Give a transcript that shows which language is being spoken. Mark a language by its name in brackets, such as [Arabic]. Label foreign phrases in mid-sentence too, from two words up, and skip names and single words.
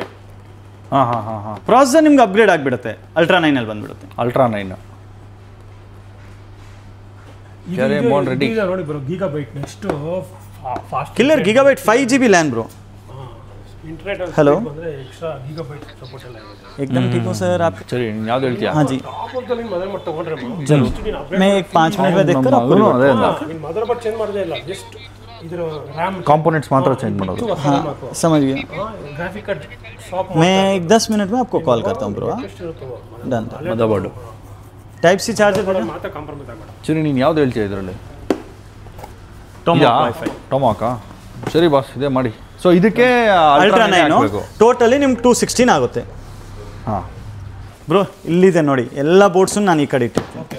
[Kannada] ಪ್ರಾಸೆಸರ್ ನಿಮ್ಗೆ ಅಪ್ಗ್ರೇಡ್ ಆಗಿಬಿಡುತ್ತೆ, Ultra 9 ಬಂದುಬಿಡುತ್ತೆ. Ultra 9 ನೋಡಿ ಬ್ರೋ, ಗೀಗಾಬೈಟ್ [English] next fast killer Gigabyte 5GB LAN bro. [Hindi] इंटरनेट हेलो [Kannada] ಬಂದ್ರೆ [English] extra Gigabyte support [Kannada] ಎಲ್ಲ ಇದೆ. [Hindi] एकदम ठीक हो सर आप? [Kannada] ಸರಿ ಯಾವ್ದು ಹೇಳ್ತೀಯಾ? [Hindi] हाँ जी [Kannada] ಟಾಪಲ್ಲಿ ಮದರ್ ತಗೊಂಡ್ರೆ [Hindi] जरूर, मैं एक 5 मिनट में देखकर आपको [Kannada] ನೀನು [English] motherboard change [Kannada] ಮಾಡದೇ ಇಲ್ಲ, ಜಸ್ಟ್ ಇದರ RAM ಕಾಂಪೋನೆಂಟ್ಸ್ ಮಾತ್ರ ಚೇಂಜ್ ಮಾಡೋದು. [Hindi] समझ गया. [English] graphic card shop [Hindi] मैं एक 10 मिनट में आपको कॉल करता हूँ ब्रो. डन. [Kannada] ಮದರ್ಬೋರ್ಡ್ [English] Type C charger [Kannada] ಮಾತ್ರ ಕಾಂಪ್ರಮೈಸ್ ಆಗಬೇಡ. ಸರಿ ನೀನು ಯಾವ್ದು ಹೇಳ್ತೀಯ ಇದರಲ್ಲಿ? ಟೊಮಾಕ್ ವೈಫೈ ಟೊಮಾಕಾ? ಸರಿ ಬಾಸ್, ಇದೇ ಮಾಡಿ. ಸೊ ಇದಕ್ಕೆ Ultra 9 ಟೋಟಲಿ ನಿಮ್ಗೆ 216 ಆಗುತ್ತೆ. ಹಾಂ ಬ್ರೋ ಇಲ್ಲಿದೆ ನೋಡಿ, ಎಲ್ಲ ಬೋರ್ಡ್ಸು ನಾನು ಈ ಕಡೆ ಇಟ್ಟಿರ್ತೀನಿ.